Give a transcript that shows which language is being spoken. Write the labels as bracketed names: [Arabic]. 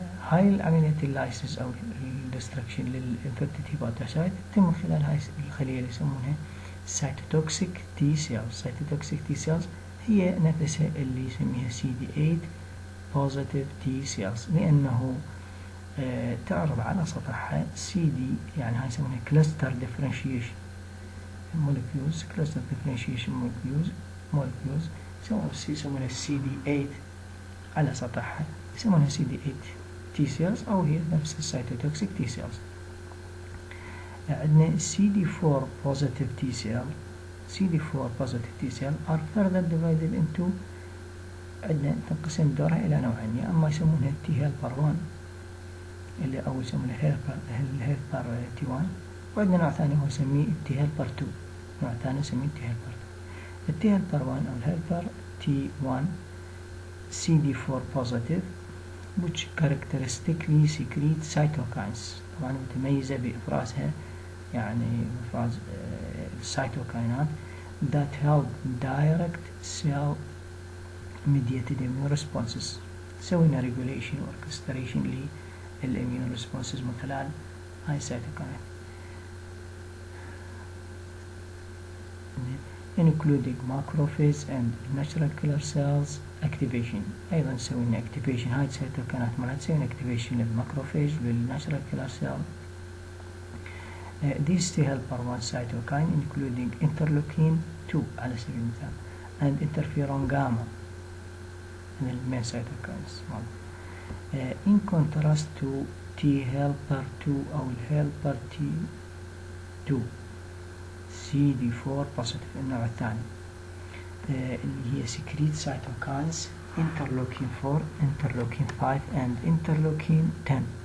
[Arabic] هاي العملية اللايسيس أو الدستركشن للانفكتد هيباتوسايت تتم من خلال هاي الخلية اللي يسمونها cytotoxic T cells. cytotoxic T cells هي نفسها اللي يسميها CD8 positive T cells، لأنه تعرض على سطحها CD، يعني هاي يسمونها cluster differentiation molecules، cluster differentiation molecules يسمونها CD8 على سطحها، يسمونها CD8 T cells أو هي نفس السيتوتوكسيك T cells. [English] عندنا CD4 positive T cell. CD4 positive T cell are further divided into، [Arabic] عندنا تنقسم دورها إلى نوعين، يا أما يسمونها T helper 1 اللي أو يسمونها helper T1، وعندنا نوع ثاني هو يسميه T helper 2، نوع ثاني يسميه T helper 2. [English] T helper 1 أو helper T1 CD4 positive which characteristically secrete cytokines، [Arabic] طبعا متميزة بإفرازها، يعني إفراز السيتوكاينات [English] that help direct cell mediated immune responses، سوينا regulation orchestration للimmune responses [Arabic] من خلال هاي السيتوكاينات [English] including macrophage and natural killer cells activation. [Arabic] أيضا سوينا activation هاي السيتوكاينات مرات سوينا activation للماكروفيج وللناتشرال كيلر سيل. [English] These T helper 1 cytokine including interleukin 2 [Arabic] على سبيل المثال [English] and interferon gamma [Arabic] من المين [English] cytokines. In contrast to T helper 2 أو helper T2 CD4 positive [Arabic] النوع الثاني اللي هي [English] secrete cytokines interleukin 4 interleukin 5 and interleukin 10.